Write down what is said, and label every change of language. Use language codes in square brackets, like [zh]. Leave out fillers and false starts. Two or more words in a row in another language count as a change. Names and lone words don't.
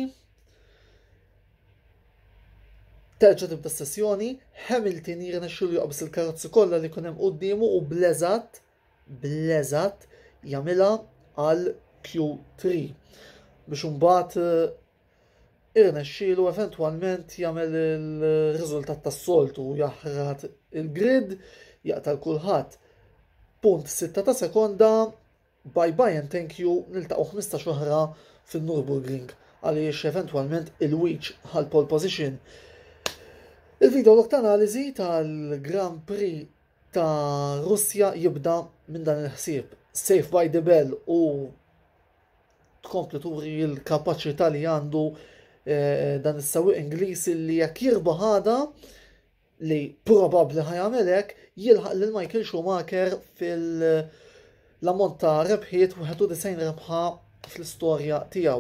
[mt] Terġa' tibda s-sessjoni, Hamilton jirnexxielu jaqbes il-karozzi kollha li kien hemm qudiemu u bleżat jagħmilha għal Q3 biex imbagħad irnexxielu eventwalment jagħmel il-riżultat tas-soltu jaħrad il-grid jaqtal kulħadd. Punt 6 ta' sekonda, [en] bye bye and thank you, [mt] niltaqgħu 15 oħra fin-Nürburgring għaliex eventwalment il-Weech għal pole position. Il- [en] video log [mt] ta' analiżi tal-Grand Prix ta' Russja jibda minn dan il-ħsieb. [en] Saved by the Bell [mt] u tkompli turi l-kapaċità li għandu dan is-sewwieq Ingliż li jekk jirbaħ ħada li probabbli ħajamel hekk jilħaq lil Michael Schumacher fil-ammont ta' rebħiet 91 rebħa fl-istorja tiegħu.